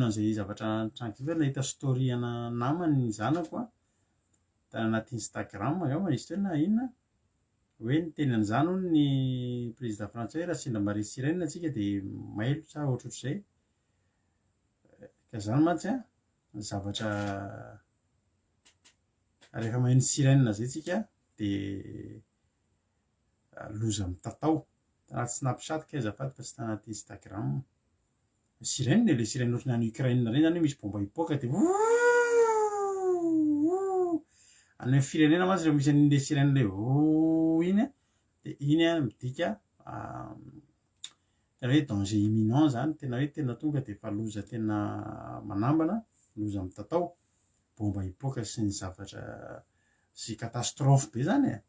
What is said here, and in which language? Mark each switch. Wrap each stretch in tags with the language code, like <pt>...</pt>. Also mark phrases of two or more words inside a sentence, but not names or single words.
<mg>an'izay zavatra trangity ve nahita story ana namany ny zanako tany anaty Instagram ao izy teo na inona hoe niteny an'izany hono ny président frantsay raha sendra mare sirène antsika dia mailo sa ohatrohatr'izay ka izany mantsy zavatra rehefa maheno sirène zay tsika dia loza mitatao tanaty snapchat ka azafady fa tsy tanaty Instagram.</mg> <fr>Sirène le sirène</fr> <mg>ohatrany any Ukraine reny zany misy bomba hipoaka dia any amin'ny firenena mantsy rehefa misy an'ile sirène le iny dia iny midika tena hoe</mg> <fr>danger imminent</fr> <mg>zany, tena hoe tena tonga dia efa loza tena manambana, loza mitatao, bomba hipoaka sy ny zavatra sy catastrophe be zany e.</mg>